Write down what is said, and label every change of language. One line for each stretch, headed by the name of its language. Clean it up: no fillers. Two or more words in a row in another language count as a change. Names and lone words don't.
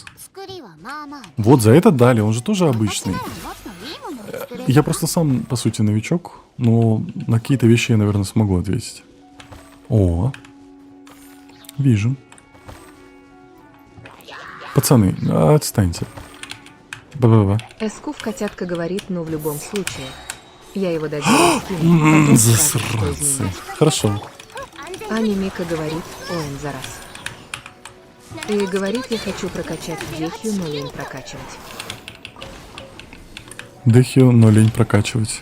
Russian: Вот за это дали, он же тоже обычный. Я просто сам, по сути, новичок, но на какие-то вещи я, наверное, смогу ответить. О, вижу. Пацаны, отстаньте. Ба-ба-ба. Эскув котятка говорит, ну в любом случае. Я его доделаю, скину, потом скажет, что Засранцы. изменить. Хорошо. Аня Мика говорит, ОМ за раз. И говорит, я хочу прокачать Дехью, но лень прокачивать. Дехию, но лень прокачивать.